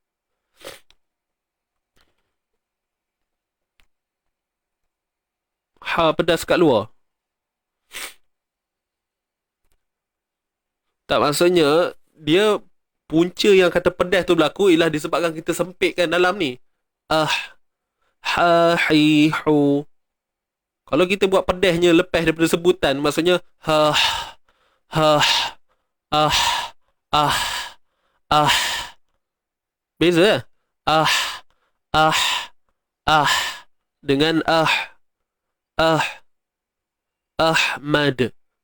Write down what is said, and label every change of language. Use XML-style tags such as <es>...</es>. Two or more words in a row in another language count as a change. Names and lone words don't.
<ms>Ha pedas kat luar. Tak, maksudnya dia punca yang kata pedas tu berlaku ialah disebabkan kita sempitkan dalam ni. Ha hi hu. Kalau kita buat pedasnya lepas daripada sebutan, maksudnya beza dengan Ahmad.</ms>